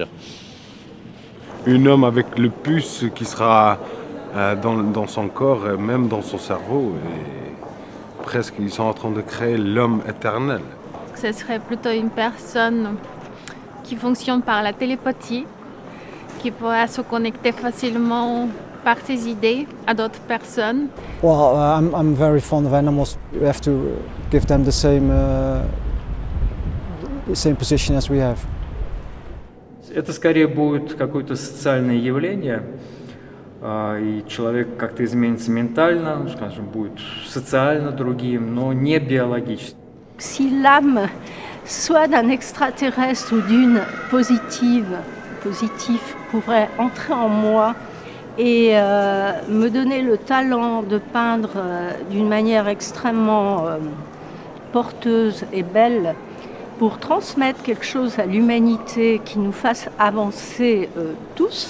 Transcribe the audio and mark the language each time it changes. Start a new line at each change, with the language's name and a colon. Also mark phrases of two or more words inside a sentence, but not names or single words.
French: Un homme avec le puce qui sera dans son corps, même dans son cerveau. Et presque, ils sont en train de créer l'homme éternel. Ce serait plutôt une personne qui fonctionne par la télépathie, qui pourra se connecter facilement par ses idées à d'autres personnes.
English: Well, I'm very fond of animals. We have to give them the same position as we have.
Russian: Это скорее будет какое-то социальное явление, и человек как-то изменится ментально, скажем, будет социально другим, но не биологически.
French: Si l'âme, soit d'un extraterrestre ou d'une positive, pourrait entrer en moi et me donner le talent de peindre d'une manière extrêmement porteuse et belle, pour transmettre quelque chose à l'humanité qui nous fasse avancer tous.